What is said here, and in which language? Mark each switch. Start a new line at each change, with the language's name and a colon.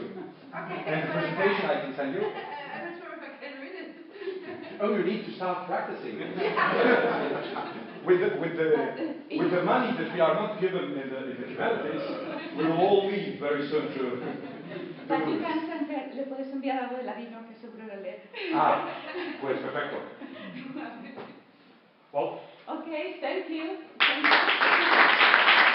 English: Okay. And the presentation I can send you. I'm not sure if I can read it. Oh, you need to start practicing. with the money that we are not given in the humanities, we will all leave very soon to But do you this. can send her,
Spanish: le puedes enviar algo de ladino que seguro lo lee. Ah, pues perfecto.
English: Well, Okay, thank you. Thank you.